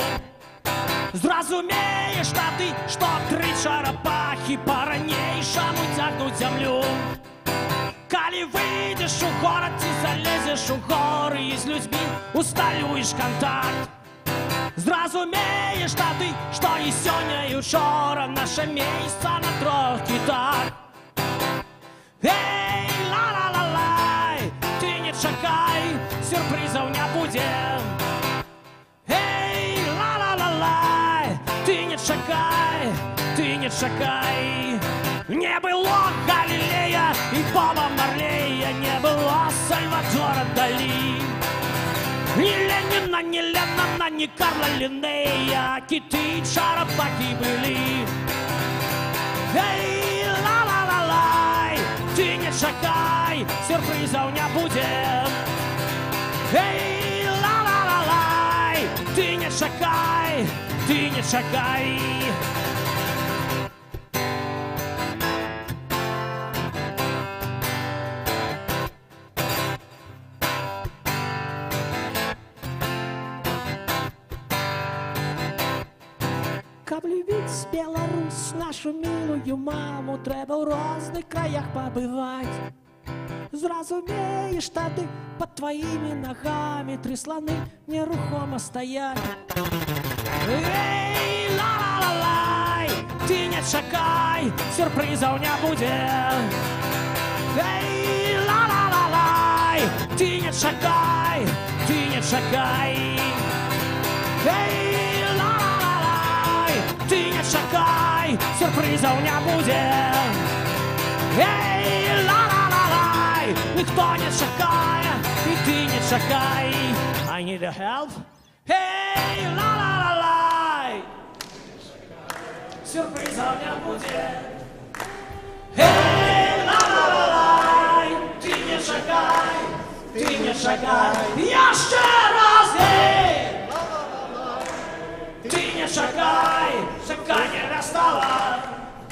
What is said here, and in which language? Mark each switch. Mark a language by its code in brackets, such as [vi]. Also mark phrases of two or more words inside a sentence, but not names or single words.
[be] Зразумееш тады, што тры чарапахі па-ранейшаму цягнуць зямлю. Калі выйдзеш у горад ці залезеш у горы і з людзьмі усталюеш кантакт, зразумееш тады, што і сёння і учора наша месца на трох кітах. Эй, ла-ла-ла-лай, ты не чакай, сюрпрызаў не будзе. Эй, ла-ла-ла-лай, ты не чакай, ты не чакай. Не было Галілея і Боба Марлея, не было Сальвадора Далі. [ru] Ни Ленина, ни Леннона, ни Карла Линнея, киты и чарапахи были. Эй, [be] ла-ла-ла-лай, ты не чакай, [ru] сюрпризов не будет. Эй, ла-ла-ла-лай, [be] ты не чакай, ты не чакай. Каб любіць Беларусь, нашу [ru] милую маму, [be] трэба ў розных краях пабываць. Зразумееш тады, пад тваімі нагамі тры сланы нерухома стаяць. Эй, ла-ла-ла-лай, ты не чакай, сюрпрызаў не будзе. Эй, ла-ла-ла-лай, ты не чакай, ты не чакай. Эй, ты не чакай, [ru] сюрпризов не будет. Эй, [be] ла-ла-ла-лай, никто не чакает, и ты не чакай. [en] I need a help. Эй, [ru] ла-ла-ла-лай, сюрпризов не будет. Эй, ла-ла-ла-лай, [be] ты не чакай, ты не чакай. [ru] Еще раз, [be] эй, ты не чакай, чакання не стала.